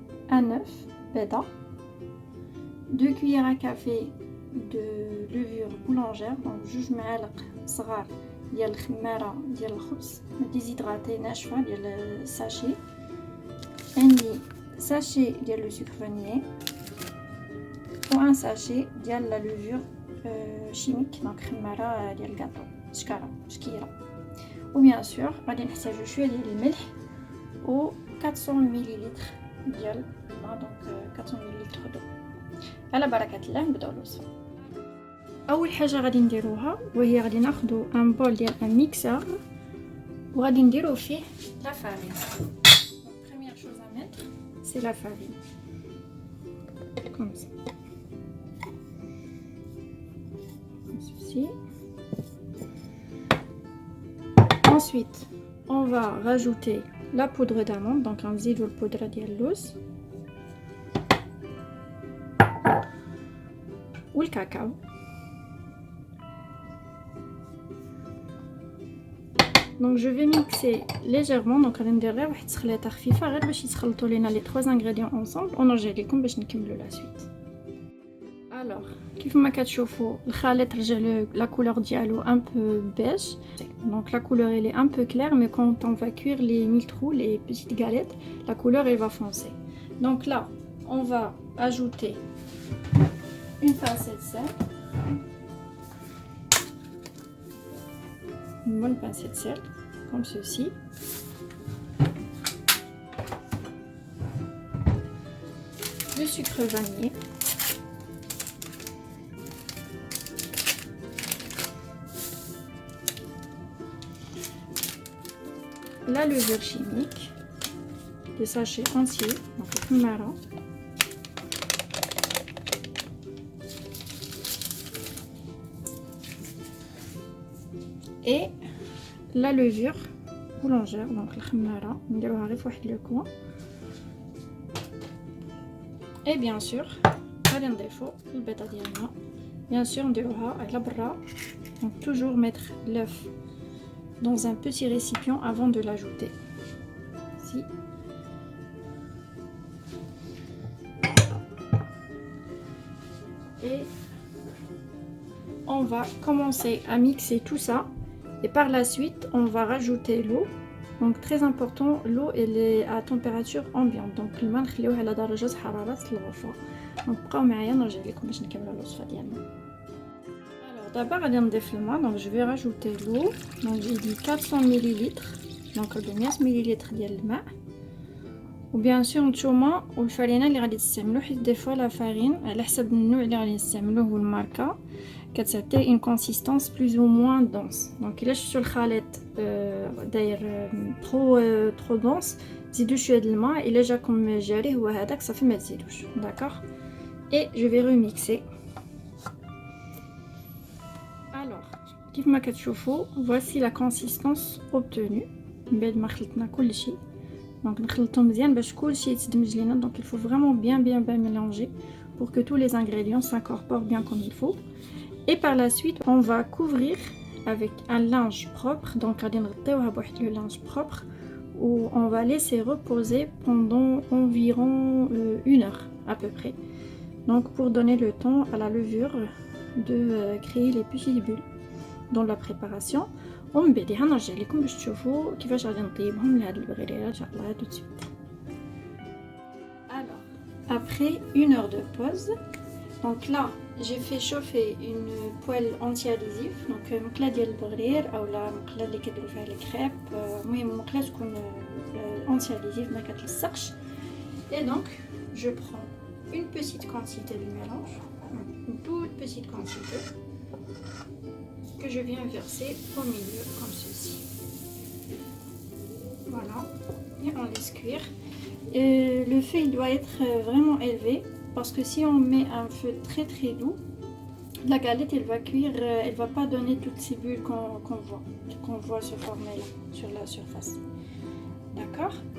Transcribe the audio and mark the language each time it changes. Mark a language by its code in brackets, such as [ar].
[fr] un œuf [ar] بيضة, [fr] 2 cuillères à café de levure boulangère, donc 2 [ar] معالق صغار ديال الخماره ديال الخبز ديزيدراتي ناشفه ديال الساشي, [fr] عندي sachet ديال le sucre vanillé ou un sachet ديال la levure chimique, donc [ar] خماره ديال الكاطو شكيره. و bien sûr غادي نحتاجو شويه ديال الملح و 400 مليلتر ديال الماء, donc 400 مليلتر دو. على بركه الله نبداو الوصفه. اول حاجه غادي نديروها وهي غادي ناخذوا ان بول ديال ان ميكسور وغادي نديرو فيه لا فارين. [fr] première chose à mettre c'est la farine comme ça, comme ceci. Ensuite on va rajouter la poudre d'amande, donc [ar] نزيدو البودره ديال اللوز والكاكاو. [fr] Donc je vais mixer légèrement, [ar] donc غادي ندير غير واحد التخليطه خفيفه غير باش يتخلطوا لينا لي [fr] 3 ingrédients ensemble [ar] ونرجع لكم باش نكملوا لا سويت. [fr] alors [ar] كيف ما كتشوفوا الخليط رجع [fr] لا couleur ديالو un peu beige, donc la couleur elle est un peu claire, mais quand on va cuire les mille trous, les petites galettes, la couleur elle va foncer. Donc là on va ajouter une pincée de sel, une bonne pincée de sel comme ceci, le sucre vanillé, la levure chimique, des sachets entiers, donc le khmara, et la levure boulangère, donc le khmara [ar] نديروها غير في واحد [fr] لو كوان. et bien sûr [ar] غادي نضيفو البيضه ديالنا, bien sûr نديروها على برا. [fr] donc toujours mettre l'œuf dans un petit récipient avant de l'ajouter. Si. Et on va commencer à mixer tout ça et par la suite on va rajouter l'eau. donc très important, l'eau elle est à température ambiante, donc [ar] الماء نخليوه على درجة حرارة الغرفة. donc بقاو معايا نرجع لكم باش نكملوا الوصفة ديالنا. [fr] d'abord [ar] غادي نضيف الماء, [fr] donc je vais rajouter l'eau, donc j'ai dit 400 ml, donc 400 ml [ar] ديال الماء. و bien sûr نتوما والفرينه اللي غادي تستعملوا, حيت دي فوا لا فارين على حسب النوع اللي غادي نستعملوه والماركه كتعطي [fr] une consistance plus ou moins dense. [ar] donc الا شفتوا الخليط داير [fr] trop dense [ar] زيدوا شويه د الماء, الا جاكم جاري هو هذاك صافي ما تزيدوش. d'accord. [fr] et je vais remixer. [ar] alors كيف ما كتشوفوا [fr] voici la consistance obtenue [ar] من بعد ما خلطنا كلشي. donc نخلطو مزيان باش كلشي يتدمج لينا. [fr] donc il faut vraiment bien mélanger pour que tous les ingrédients s'incorporent bien comme il faut. et par la suite on va couvrir avec un linge propre, donc [ar] غادي نغطيوها بواحد [fr] le linge propre où on va laisser reposer pendant environ 1 heure à peu près, donc pour donner le temps à la levure de créer les petites bulles dans la préparation. [ar] ومن بعدها نرجع لكم باش تشوفوا كيفاش غادي نطيبهم لهاد البغريره ان شاء الله. [fr] tout de suite. alors après 1 heure de pause, Donc là, j'ai fait chauffer une poêle anti-adhésif. [ar] Donc مقلة ديال البغرير اولا مقلة اللي كيديروا فيها الكريب. المهم مقلة تكون anti-adhésif ما كتلصقش. [fr] Et donc, je prends une petite quantité de mélange, une toute petite quantité, que je viens verser au milieu comme ceci. Voilà, et on laisse cuire. Et le feu il doit être vraiment élevé parce que si on met un feu très très doux, la galette elle va cuire, elle va pas donner toutes ces bulles qu'on voit se former là sur la surface. D'accord?